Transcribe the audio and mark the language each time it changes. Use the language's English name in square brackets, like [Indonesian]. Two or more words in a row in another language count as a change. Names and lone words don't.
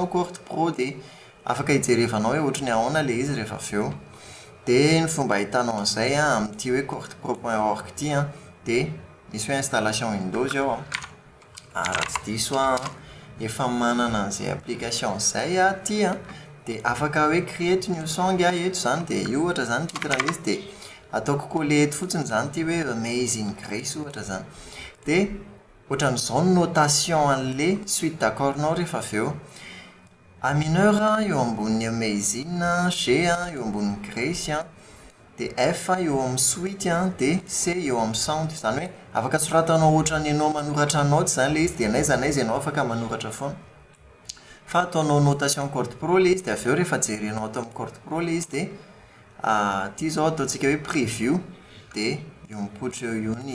[Malagasy] courte pro dia afaka hijerevanao hoe ohatry ny ahoana ilay izy rehefa avy eo dia ny fomba ahitanao an'izay amin'ity hoe courtepro.org ity dia misy hoe installation Windows ao raha tsy diso efa manana an'izay application izay ty dia afaka hoe [English] create new song [Malagasy] eto zany dia io ohatra zany titran'izy dia ataoko coller eto fotsiny zany ty hoe amazing grace ohatra zany dia ohatran'izao ny notation an'ilay [French] suite d'accordnao [Malagasy] rehefa avy eo [French] A mineur [Malagasy] eo ambony amazing, G eo ambony grace dia F eo amin'ny suite dia C eo amin'ny sound zany hoe afaka soratanao ohatran'ny ianao manoratra note zany ilay izy dia n'aiza n'aiza ianao afaka manoratra foana fa ataonao notation courte pro ilay izy dia avy eo rehefa jerenao ato amin'ny courte pro ilay izy dia ity zao ataontsika hoe preview dia eo mipoitra eo